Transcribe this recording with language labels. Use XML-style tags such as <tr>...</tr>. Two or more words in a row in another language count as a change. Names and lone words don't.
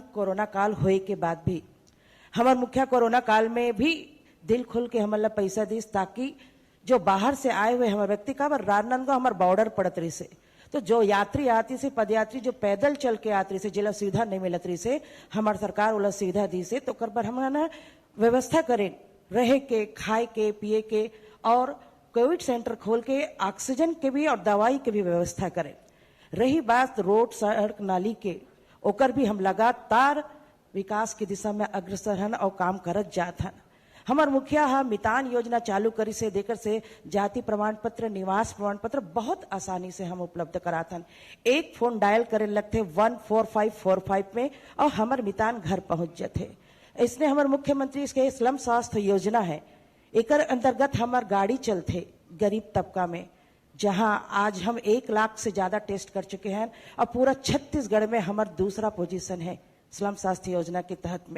<hne>कोरोना काल होए के बाद भी हमार मुखिया कोरोना काल में भी दिल खोल के हमला पैसा दीस ताकि जो बाहर से आए हुए हमारे व्यक्ति का राजनांदगांव हमार बॉर्डर पड़त रही से, तो जो यात्री आती से पदयात्री जो पैदल चल के आती से जिला सुविधा नहीं मिलत रही से हमार सरकार वाला सुविधा दी से तो कर पर हम ना व्यवस्था करें रहे के, खाए के, पिए के और कोविड सेंटर खोल के ऑक्सीजन के भी और दवाई के भी व्यवस्था करें। रही बात रोड सड़क नाली के, ओकर भी हम लगातार विकास की दिशा में अग्रसर हन और काम करत जात हन। हमार मुखिया हा मितान योजना चालू करी से देकर से जाति प्रमाण पत्र, निवास प्रमाण पत्र बहुत आसानी से हम उपलब्ध करात हन। एक फोन डायल करे लगते 14545 में और हमार मितान घर पहुंच जाते। इसने हमार मुख्यमंत्री इसके स्लम स्वास्थ्य योजना है, एकर अंतर्गत हमार गाड़ी चलते गरीब तबका में, जहां आज हम 1 लाख से ज्यादा टेस्ट कर चुके हैं और पूरा छत्तीसगढ़ में हमार दूसरा पोजीशन है स्लम स्वास्थ्य योजना के तहत में।</hne>